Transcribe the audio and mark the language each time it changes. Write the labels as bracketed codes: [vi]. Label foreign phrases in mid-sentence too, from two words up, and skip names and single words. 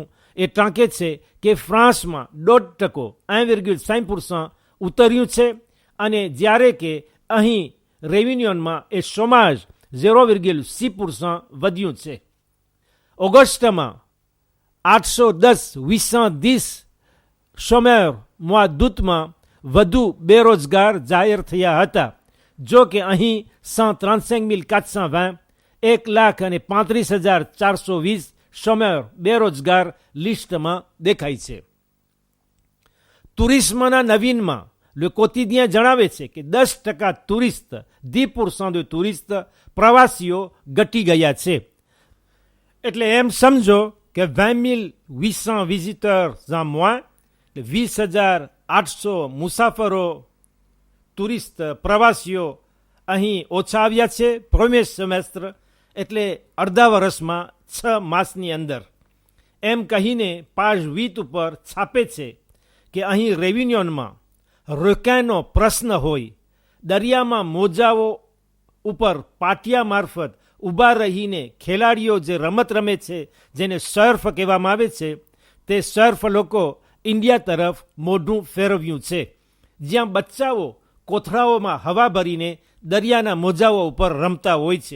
[gu] એ ટાંકે છે કે ફ્રાન્સમાં 0.5% 1,5% ઉતર્યું છે અને જ્યારે કે અહીં રેવન્યુમાં એ સમાજ 0.6% વધ્યું છે. ઓગસ્ટમાં 810 [fr] chômeurs mois d'août [gu] માં વધુ બેરોજગાર જાહેર થયા હતા. જો કે અહીં 135,420 1,35,420 chômeurs બેરોજગાર લિસ્ટમાં દેખાય છે. ટુરિઝમના નવીનમાં લે કોટિડિયન જણાવે છે કે 10% ટુરિસ્ટ 10% de ટુરિસ્ટ પ્રવાસીઓ ઘટી ગયા છે. એટલે એમ સમજો કે 20,800 [fr] visiteurs en moins, [gu] 20,800 મુસાફરો ટુરિસ્ટ પ્રવાસીઓ અહીં ઓછા આવ્યા છે [fr] premier semestre, [gu] એટલે અડધા વર્ષમાં 6 માસની અંદર. એમ કહીને page 20 ઉપર છાપે છે કે અહીં રેવન્યુમાં રોકાણનો પ્રશ્ન હોય, દરિયામાં મોજાઓ ઉપર પાટિયા મારફત ઊભા રહીને ખેલાડીઓ જે રમત રમે છે જેને સર્ફ કહેવામાં આવે છે, તે સર્ફ લોકો ઇન્ડિયા તરફ મોઢું ફેરવ્યું છે, જ્યાં બચ્ચાઓ કોથળાઓમાં હવા ભરીને દરિયાના મોજાઓ ઉપર રમતા હોય છે.